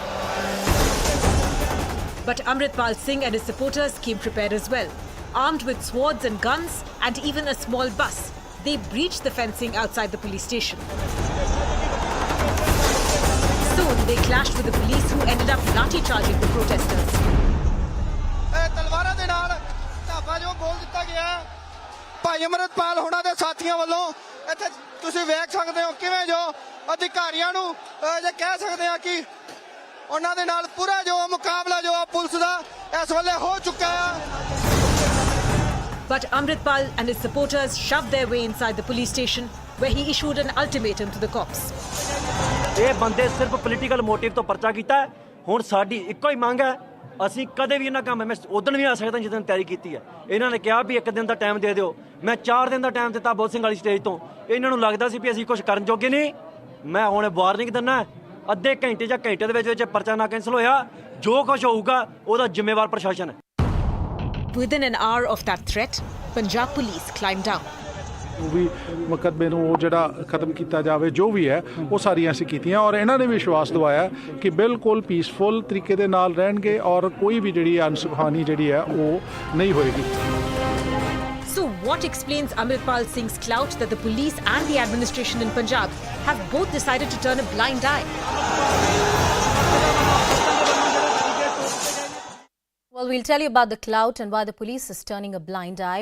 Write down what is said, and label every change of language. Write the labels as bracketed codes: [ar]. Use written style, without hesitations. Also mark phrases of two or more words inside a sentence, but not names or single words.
[en] But Amritpal Singh and his supporters came prepared as well. Armed with swords and guns and even a small bus, they breached the fencing outside the police station. Soon they clashed with the police, who ended up lathi-charging the protesters. [pa] ਭਾਈ ਅਮਰਿਤਪਾਲ ਹੋਣਾ ਦੇ ਸਾਥੀਆਂ ਵੱਲੋਂ ਇੱਥੇ ਤੁਸੀਂ ਵੇਖ ਸਕਦੇ ਹੋ ਕਿਵੇਂ ਜੋ ਅਧਿਕਾਰੀਆਂ ਨੂੰ ਜੇ ਕਹਿ ਸਕਦੇ ਆ ਕਿ ਉਹਨਾਂ ਦੇ ਨਾਲ ਪੂਰਾ ਜੋ ਮੁਕਾਬਲਾ ਜੋ ਆ ਪੁਲਿਸ ਦਾ ਇਸ ਵੇਲੇ ਹੋ ਚੁੱਕਾ ਆ। [en] But Amritpal and his supporters shoved their way inside the police station, where he issued an ultimatum to the cops. [pa] ਇਹ ਬੰਦੇ ਸਿਰਫ [en] political motive [pa] ਤੋਂ ਪਰਚਾ ਕੀਤਾ ਹੈ। ਹੁਣ ਸਾਡੀ ਇੱਕੋ ਹੀ ਮੰਗ ਹੈ, ਅਸੀਂ ਕਦੇ ਵੀ ਇਹਨਾਂ ਕੰਮ ਮੈਂ ਉਦੋਂ ਵੀ ਆ ਸਕਦਾ ਜਿੱਦਾਂ ਤਿਆਰੀ ਕੀਤੀ ਹੈ। ਇਹਨਾਂ ਨੇ ਕਿਹਾ ਵੀ 1 ਦਿਨ ਦਾ ਟਾਈਮ ਦੇ ਦਿਓ, ਮੈਂ 4 ਦਿਨ ਦਾ ਟਾਈਮ ਦਿੱਤਾ ਬੋਧ ਸਿੰਘ ਵਾਲੀ ਸਟੇਜ ਤੋਂ। ਇਹਨਾਂ ਨੂੰ ਲੱਗਦਾ ਸੀ ਵੀ ਅਸੀਂ ਕੁਝ ਕਰਨ ਜੋਗੇ ਨਹੀਂ। ਮੈਂ ਹੁਣ ਵਾਰਨਿੰਗ ਦਿੰਦਾ, ਅੱਧੇ ਘੰਟੇ ਜਾਂ ਘੰਟੇ ਦੇ ਵਿੱਚ ਪਰਚਾ ਨਾ ਕੈਂਸਲ ਹੋਇਆ, ਜੋ ਕੁਝ ਹੋਊਗਾ ਉਹਦਾ ਜ਼ਿੰਮੇਵਾਰ ਪ੍ਰਸ਼ਾਸਨ ਹੈ। [en] Within an hour of that threat, Punjab Police climbed down. [pa] ਵੀ ਮੁਕੱਦਮੇ ਨੂੰ ਉਹ ਜਿਹੜਾ ਖਤਮ ਕੀਤਾ ਜਾਵੇ, ਜੋ ਵੀ ਹੈ ਉਹ ਸਾਰੀਆਂ ਅਸੀਂ ਕੀਤੀਆਂ ਔਰ ਇਹਨਾਂ ਨੇ ਵਿਸ਼ਵਾਸ ਦਿਵਾਇਆ ਕਿ ਬਿਲਕੁਲ ਪੀਸਫੁਲ ਤਰੀਕੇ ਦੇ ਨਾਲ ਰਹਿਣਗੇ ਔਰ ਕੋਈ ਵੀ ਜਿਹੜੀ ਅਨਸੁਖਾਨੀ ਜਿਹੜੀ ਹੈ ਉਹ ਨਹੀਂ ਹੋਏਗੀ। [en] So what explains Amritpal Singh's clout that the police and the administration in Punjab have both decided to turn a blind eye? Well, we'll tell you about the clout and why the police is turning a blind eye.